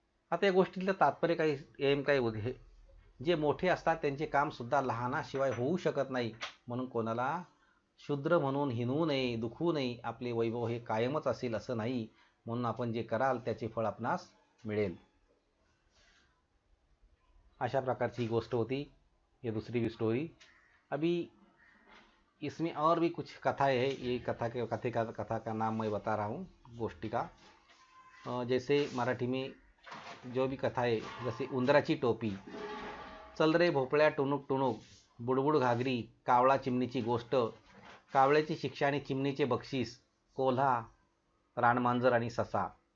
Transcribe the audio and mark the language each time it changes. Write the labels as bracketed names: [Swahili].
[Marathi] आता या गोष्टीतलं तात्पर्य काही जे मोठे असतात त्यांचे कामसुद्धा लहानाशिवाय होऊ शकत नाही. म्हणून कोणाला शूद्र म्हणून हिणवू नये, दुखवू नये. आपले वैभव हे कायमच असेल असं नाही. म्हणून आपण जे कराल त्याचे फळ आपणास मिळेल. अशा प्रकारची गोष्ट होती, [Hindi] ये दूसरी भी स्टोरी. अभी इसमें और भी कुछ कथाएं है. ये कथा का नाम मैं बता रहा हूँ, गोष्टी का. जैसे मराठी में जो भी कथा है, जैसे उंदराची टोपी, चल रे भोपळ्या टुणूक टुणूक, बुडबुड घागरी, कावळा चिमणीची गोष्ट, कावळ्याची शिक्षा आणि चिमणीचे बक्षीस, कोल्हा, रानमांजर आणि ससा,